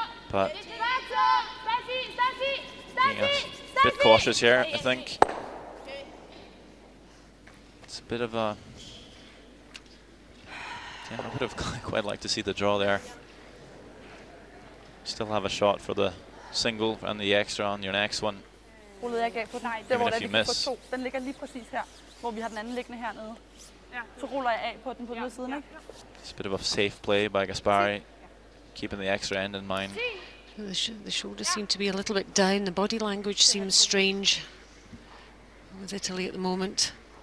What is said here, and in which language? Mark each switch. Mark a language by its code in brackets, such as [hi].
[en] But being a bit cautious here, I think. It's a bit of a... Yeah, I would have quite liked to see the draw there. Still have a shot for the single and the extra on your next one. Even if you miss. [da] Den ligger lige præcis her, hvor vi har den anden liggende hernede. Så ruller jeg af på den på den siden, ikke? [en] It's a bit of a safe play by Gaspari, keeping the extra end in mind. The shoulders seem to be a little bit down. The body language seems strange with Italy at the moment.